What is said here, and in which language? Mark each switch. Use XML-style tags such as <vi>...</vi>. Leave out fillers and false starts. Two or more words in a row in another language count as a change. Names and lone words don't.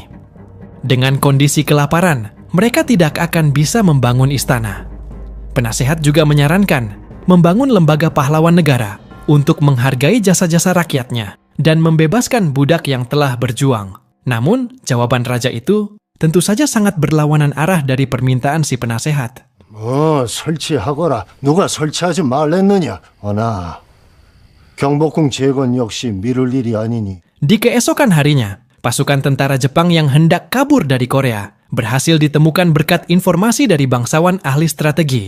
<id>Dengan kondisi kelaparan, mereka tidak akan bisa membangun istana. Penasihat juga menyarankan membangun lembaga pahlawan negara untuk menghargai jasa-jasa rakyatnya dan membebaskan budak yang telah berjuang. Namun, jawaban raja itu tentu saja sangat berlawanan arah dari permintaan si penasehat.</id> <ko>설치하거라. 누가 설치하지 말랬느냐? 어나, 경복궁 재건 역시 미룰 일이 아니니.</ko> <id>Di keesokan harinya, pasukan tentara Jepang yang hendak kabur dari Korea berhasil ditemukan berkat informasi dari bangsawan ahli strategi.</id>